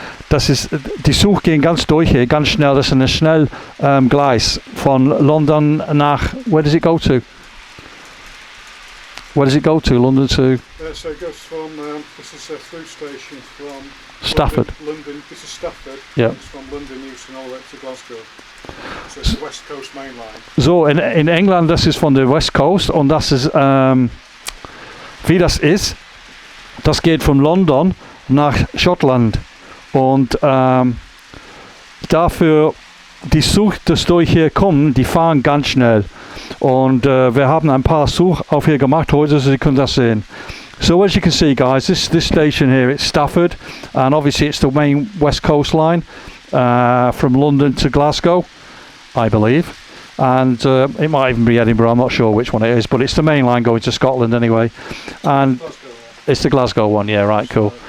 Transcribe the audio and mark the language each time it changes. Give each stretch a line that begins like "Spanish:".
German: Das ist, die Zug gehen ganz durch hier, ganz schnell. Das ist ein Schnellgleis von London nach,
English: where does it go to? Where does it go to? London to? So it goes from, this is a through station from Stafford. London, this is Stafford. Yeah. It's from London Euston all the way to Glasgow. So it's the West Coast Main Line.
German: So, in England, das ist von der West Coast und das ist, wie das ist, das geht von London nach Schottland und dafür die Zug, das durch hier kommen, die fahren ganz schnell und wir haben ein paar Zug auf hier gemacht heute, so Sie können das sehen.
English: So as you can see, guys, this station here, it's Stafford, and obviously it's the main West Coast line from London to Glasgow, I believe, and it might even be Edinburgh, I'm not sure which one it is, but it's the main line going to Scotland anyway, and it's the Glasgow one, yeah, right, cool.